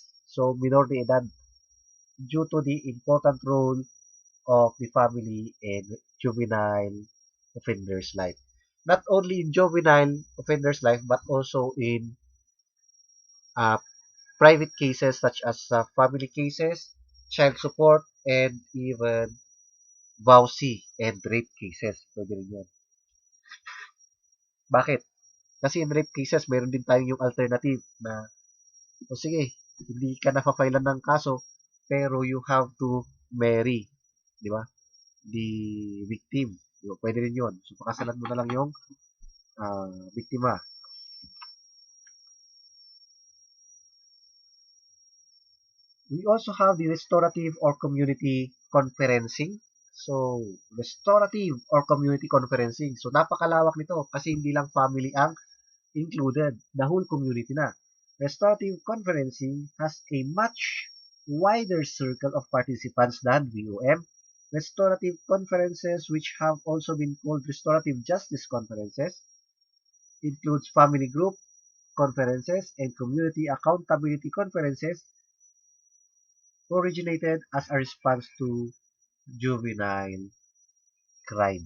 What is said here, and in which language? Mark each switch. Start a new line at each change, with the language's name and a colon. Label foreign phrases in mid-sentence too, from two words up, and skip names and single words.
English: So,
Spanish: minor de edad,
English: due to the important role of the family in juvenile offenders' life. Not only in juvenile offenders' life, but also in uh, private cases such as family cases, child support, and even vowsy and rape cases.
Filipino: Pwede rin yan. Bakit? Kasi
English: in rape cases,
Filipino: meron din tayong yung alternative na, o sige, hindi ka napapailan ng kaso, pero
English: you have to marry,
Filipino: di ba?
English: The victim.
Filipino: Di ba? Pwede rin yun. So, pakasalan mo na lang yung biktima.
English: We also have the restorative or community conferencing. So, restorative or community conferencing. So,
Filipino: napakalawak nito kasi hindi lang family ang included,
English: the whole community
Filipino: na.
English: Restorative conferencing has a much wider circle of participants than VOM. Restorative conferences, which have also been called restorative justice conferences, includes family group conferences and community accountability conferences, originated as a response to juvenile crime.